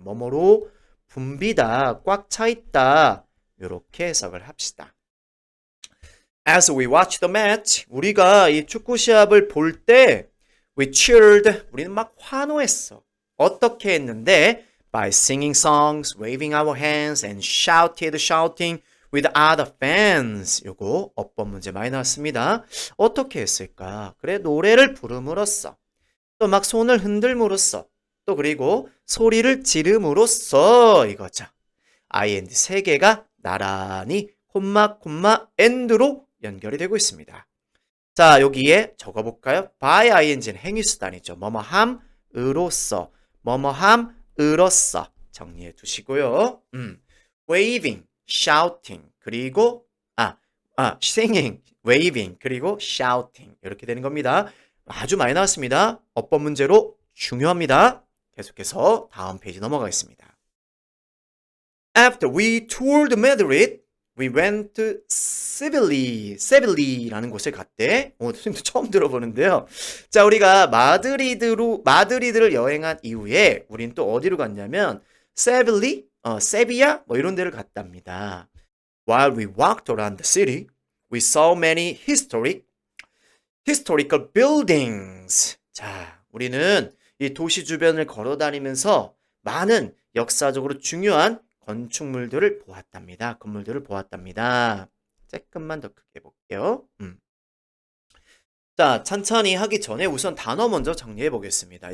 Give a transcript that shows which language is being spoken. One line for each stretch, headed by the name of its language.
Korean: 뭐뭐로 붐비다, 꽉 차 있다 이렇게 해석을 합시다.
English: As we watched the match,
Korean: 우리가 이 축구 시합을 볼 때
English: we cheered,
Korean: 우리는 막 환호했어. 어떻게 했는데?
English: By singing songs, waving our hands, and shouting with other fans.
Korean: 요거 어법 문제 많이 나왔습니다. 어떻게 했을까? 그래, 노래를 부름으로써, 또 막 손을 흔들므로써, 또 그리고 소리를 지름으로써 이거죠. ing 세 개가 나란히 콤마 end로 연결이 되고 있습니다. 자, 여기에 적어볼까요? by ing는 행위수단이죠. 뭐뭐함으로써, 뭐뭐함으로써 정리해 두시고요.
English: waving, shouting,
Korean: 그리고
English: singing, waving,
Korean: 그리고 shouting 이렇게 되는 겁니다. 아주 많이 나왔습니다. 어법 문제로 중요합니다. 계속해서 다음 페이지 넘어가겠습니다.
English: After we toured Madrid, we went to
Korean: 세빌리라는 곳에 갔대. 선생님도 처음 들어보는데요. 자, 우리가 마드리드를 여행한 이후에 우린 또 어디로 갔냐면 세비야 뭐 이런 데를 갔답니다.
English: While we walked around the city, we saw many historical buildings.
Korean: 자, 우리는 이 도시 주변을 걸어 다니면서 많은 역사적으로 중요한 건축물들을 보았답니다. 건물들을 보았답니다. 조금만 더 크게 볼게요. 자, 천천히 하기 전에 우선 단어 먼저 정리해 보겠습니다.